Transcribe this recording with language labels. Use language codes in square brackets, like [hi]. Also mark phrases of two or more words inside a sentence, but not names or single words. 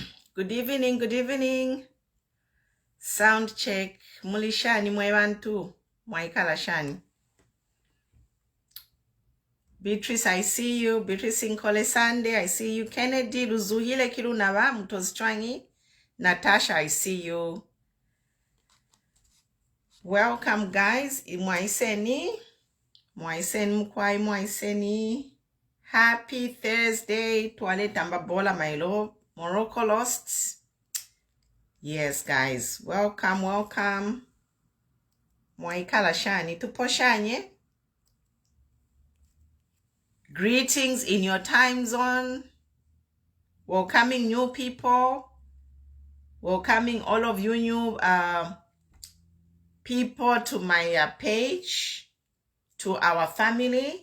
[en] Good evening, good evening. Sound check. [bem] Mulishani mwebantu. Mwaikala shani. [en] Beatrice, I see you. Beatrice Nkole Sunday, I see you. Kennedy Luzuhile Kirunava, Mutozchwangi. Natasha, I see you. Welcome, guys. [bem] Mwaiseni. Mwaisen mkwai mwaiseni. [en] Happy Thursday. Twale Tambabola, my love. Morocco lost. Yes, guys. Welcome, welcome. [bem] Mwaikala shani. Tuposhanye. [en] Greetings in your time zone. Welcoming new people. Welcoming all of you new people to my page, to our family.